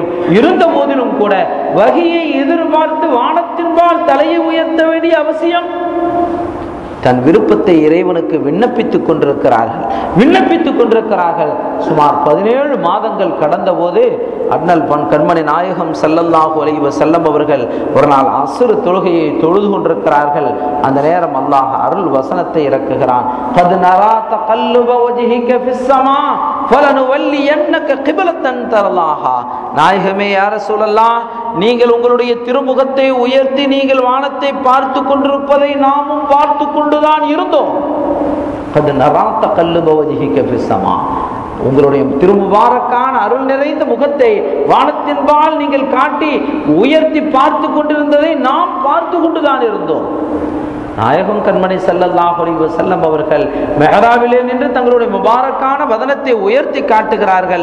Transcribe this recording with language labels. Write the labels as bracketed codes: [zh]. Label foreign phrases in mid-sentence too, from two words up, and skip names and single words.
[ta] இருந்த போதிலும் கூட வஹியை எதிர்பார்த்து வானத்தின்பால் தலையை உயர்த்த வேண்டிய அவசியம் தன் விருப்பத்தை இறைவனுக்கு விண்ணப்பித்துக் கொண்டிருக்கிறார்கள். சுமார் 17 மாதங்கள் கடந்த போது அண்ணல் கண்மணி நாயகம் [ar] صلى الله عليه وسلم [ta] அவர்கள் ஒரு நாள் அஸ்ர் தொழுகையை தொழுது கொண்டிருக்கிறார்கள். அந்த நேரம் அல்லாஹ் அருள் வசனத்தை இறக்குகிறான். [ar] قد نرى تقلب وجهك في السماء فلنولينك قبلة ترضاها. [ta] நாயகமே [ar] يا رسول الله, [ta] நீங்கள் உங்களுடைய திருமுகத்தை உயர்த்தி நீங்கள் வானத்தை பார்த்து கொண்டிருப்பதை நாமும் பார்த்து கொண்டுதான் இருந்தோம். [ar] قد نرى تقلب وجهك في السماء, [ta] உங்களுடைய திருமுபாரக்கான அருள் நிறைந்த முகத்தை வானத்தின்பால் நீங்கள் காட்டி உயர்த்தி பார்த்து கொண்டிருந்ததை நாம் பார்த்து கொண்டுதான் இருந்தோம். நாயகம் கண்மணி [ar] صلى الله عليه وسلم [ta] அவர்கள் மெஹராபிலே நின்று தங்களுடைய முபாரக்கான வதனத்தை உயர்த்தி காட்டுகிறார்கள்.